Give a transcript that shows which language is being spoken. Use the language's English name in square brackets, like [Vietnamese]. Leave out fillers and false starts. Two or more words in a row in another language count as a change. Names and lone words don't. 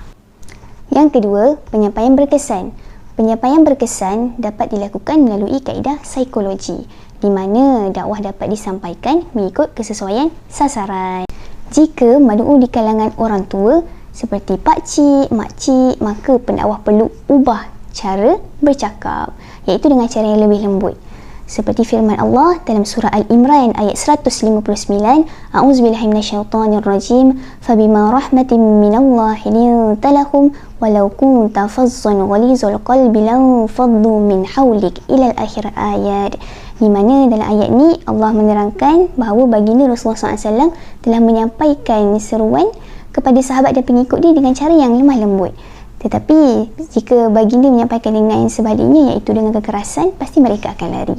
[Malay] Yang kedua, penyampaian berkesan. Penyampaian berkesan dapat dilakukan melalui kaedah psikologi di mana dakwah dapat disampaikan mengikut kesesuaian sasaran. Jika mad'u di kalangan orang tua seperti pakcik, makcik, maka pendakwah perlu ubah cara bercakap, iaitu dengan cara yang lebih lembut. Seperti firman Allah dalam surah Al-Imran ayat 159, [Arabic] أعوذ بالله من الشيطان الرجيم، فبما رحمة من الله لنت لهم ولو كنت فظا غليظ القلب لانفضوا من حولك إلى آخر الآية. [Malay] Di mana dalam ayat ni Allah menerangkan bahawa baginda Rasulullah SAW telah menyampaikan seruan kepada sahabat dan pengikut dia dengan cara yang lemah lembut. Tetapi jika baginda menyampaikan dengan sebaliknya, iaitu dengan kekerasan, pasti mereka akan lari.